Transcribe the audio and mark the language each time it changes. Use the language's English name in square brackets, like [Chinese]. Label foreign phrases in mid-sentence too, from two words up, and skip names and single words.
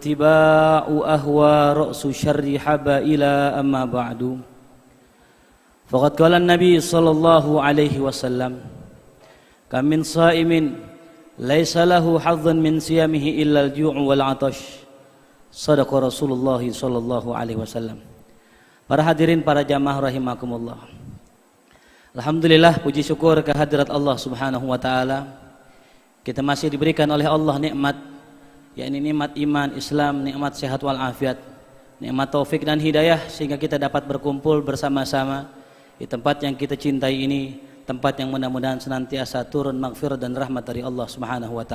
[Arabic] واتباع الهوى رأس الشر حبائل أما بعد. فقد قال النبي صلى الله عليه وسلم كم من صائم ليس له حظ من صيامه إلا الجوع والعطش. صدق رسول الله صلى الله عليه وسلم. [Indonesian] Para hadirin, para jamaah rahimakumullah. Alhamdulillah, puji syukur kehadirat Allah [Arabic] سبحانه وتعالى. [Indonesian] Kita masih diberikan oleh Allah nikmat, yakni nikmat iman, Islam, nikmat sehat wal afiat, nikmat taufik dan hidayah, sehingga kita dapat berkumpul bersama-sama di tempat yang kita cintai ini, tempat yang mudah-mudahan senantiasa turun maghfirah dan rahmat dari Allah [Arabic] سبحانه وتعالى.